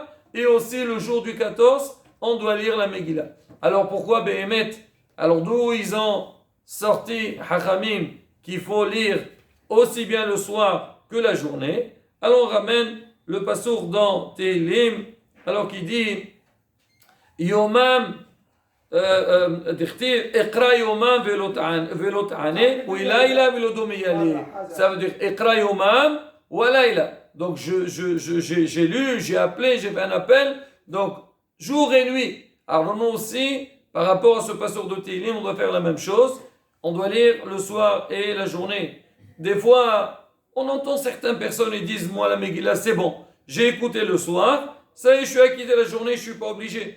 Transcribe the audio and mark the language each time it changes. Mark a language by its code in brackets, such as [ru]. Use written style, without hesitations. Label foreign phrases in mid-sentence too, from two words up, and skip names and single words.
[fr] Et aussi le jour du 14, on doit lire la Megillah. Alors pourquoi Behemet? Alors d'où ils ont sorti Hachamim qu'il faut lire aussi bien le soir que la journée? Alors on ramène le passour dans Tehillim, alors qui dit [he] יומם אקרא יומם ולא תענה [fr] ou [he] ולילה ולא דומיה לי. [fr] Ça veut dire [he] אקרא יומם [fr] ou Ilaila. Donc j'ai lu, j'ai appelé, j'ai fait un appel, donc jour et nuit. Alors nous aussi, par rapport à ce passour de Tehillim, on doit faire la même chose. On doit lire le soir et la journée. Des fois, on entend certaines personnes qui disent, moi la Megillah c'est bon, j'ai écouté le soir, ça y est, je suis acquitté la journée, je ne suis pas obligé.